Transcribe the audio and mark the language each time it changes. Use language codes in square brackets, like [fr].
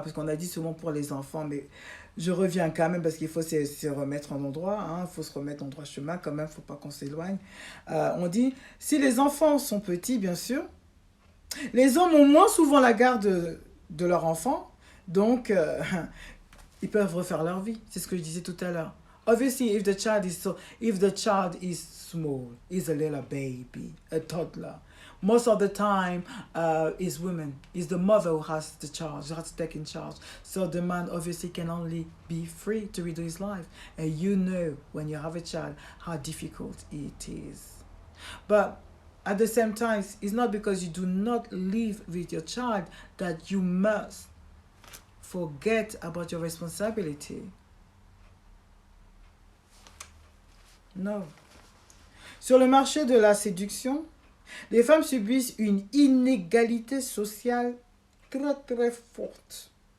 [fr] Parce qu'on a dit souvent pour les enfants, mais je reviens quand même parce qu'il faut se remettre en endroit, hein, il faut se remettre en droit chemin quand même, il ne faut pas qu'on s'éloigne. On dit, si les enfants sont petits, bien sûr, les hommes ont moins souvent la garde de leur enfant, donc ils peuvent refaire leur vie. C'est ce que je disais tout à l'heure. [en] Obviously, if the child is small, is a little baby, a toddler, most of the time is women, is the mother who has the charge, who has to take in charge. So the man obviously can only be free to redo his life. And you know when you have a child how difficult it is. But at the same time, it's not because you do not live with your child that you must forget about your responsibility. [fr] Non. Sur le marché de la séduction, les femmes subissent une inégalité sociale très très forte.